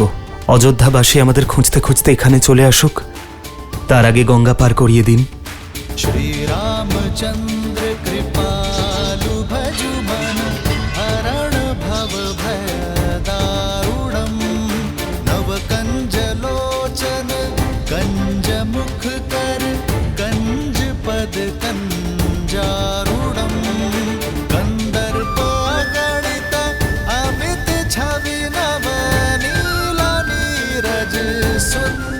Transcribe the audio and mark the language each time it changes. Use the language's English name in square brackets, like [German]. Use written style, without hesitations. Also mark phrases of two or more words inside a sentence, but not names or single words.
[Bangla] অযোধ্যাবাসী আমাদের খুঁজতে খুঁজতে এখানে চলে আসুক, তার আগে গঙ্গা পার করিয়ে দিন। [Sanskrit] श्रीरामचंद्र कृपालु भजु मन हरण भव भय दारुणम नव कंज लोचन कंज मुख कर कंज पद कंजारुणम कंदर्प गणित अमित छवि नव नीला नीरज सुंदर।